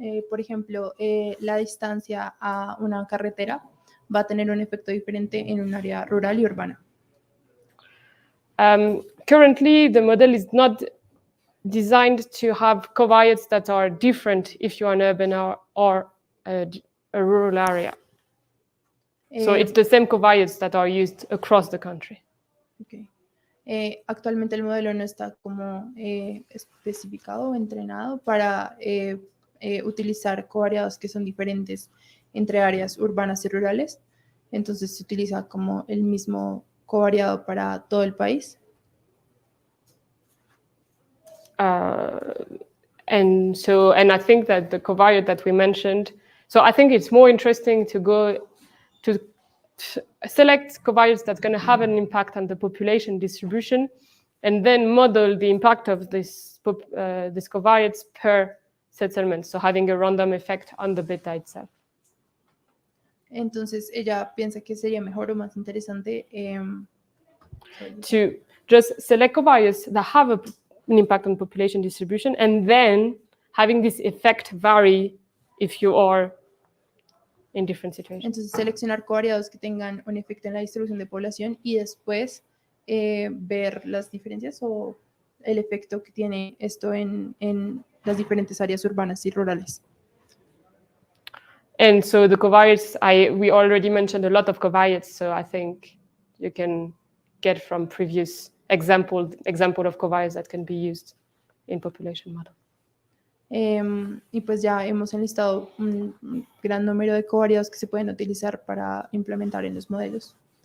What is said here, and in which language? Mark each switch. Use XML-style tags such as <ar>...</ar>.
<es>Por ejemplo, la distancia a una carretera va a tener un efecto diferente en un área rural y urbana.</es> <en>Currently, the model is not designed to have covariates that are different if you're an urban or a rural area. So it's the same covariates that are used across the country. Okay.</en> <es>Actualmente el modelo no está como especificado o entrenado para utilizar covariados que son diferentes entre áreas urbanas y rurales. Entonces se utiliza como el mismo covariado para todo el país.</es> <en>And I think that the covariate that we mentioned, so I think it's more interesting to go to select covariates that's going to have an impact on the population distribution, and then model the impact of these covariates per settlement, so having a random effect on the beta itself.</en> <es>Entonces ella piensa que sería mejor o más interesante</es> <en>to just select covariates that have an impact on population distribution, and then having this effect vary if you are in different situations.</en> <es>Entonces seleccionar covariados que tengan un efecto en la distribución de población y después ver las diferencias o el efecto que tiene esto en las diferentes áreas urbanas y rurales.</es> <en>And so the covariates, we already mentioned a lot of covariates, so I think you can get from previous example of covariates that can be used in population model.</en> <es>Y pues ya hemos enlistado un gran número de covariados que se pueden utilizar para implementar en los modelos.</es>